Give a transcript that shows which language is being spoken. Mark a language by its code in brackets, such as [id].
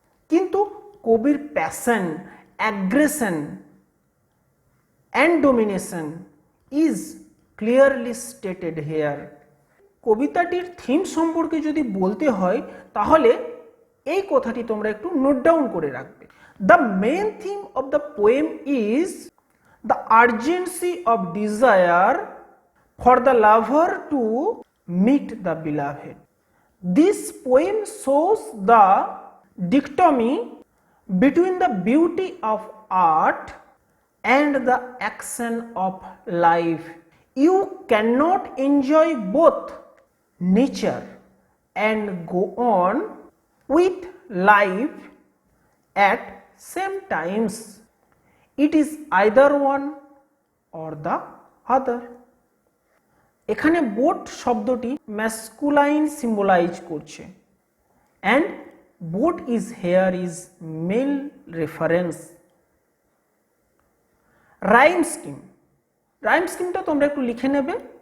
[bn] কিন্তু কবির [en] Passion, aggression and domination is clearly stated here. [bn] কবিতাটির theme সম্পর্কে যদি বলতে হয় তাহলে এই কথাটি তোমরা একটু নোট ডাউন করে রাখবে। [en] The main theme of the poem is the urgency of desire for the lover to meet the beloved. This poem shows the dichotomy between the beauty of art and the action of life. You cannot enjoy both nature and go on with life at same times. It is either one or the other. [bn] এখানে boat শব্দটি masculine symbolise করছে, [en] And boat is here is male reference. [bn] Rhyme scheme, rhyme স্কিমটা তোমরা একটু লিখে নেবে।